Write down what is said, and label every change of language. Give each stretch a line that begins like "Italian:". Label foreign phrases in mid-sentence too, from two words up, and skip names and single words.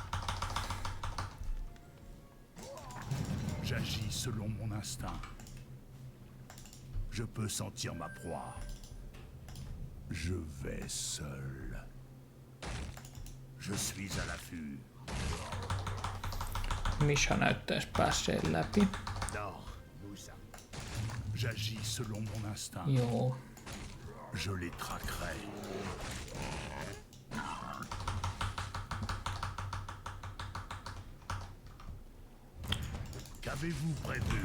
French: J'agis selon mon instinct. Je peux sentir ma proie. Je vais seul. Je suis à l'affût.
Finnish: Misha näyttäisi päässeen läpi.
French: J'agis selon mon instinct.
Finnish: Joo.
French: Je les traquerai. Qu'avez-vous prévu?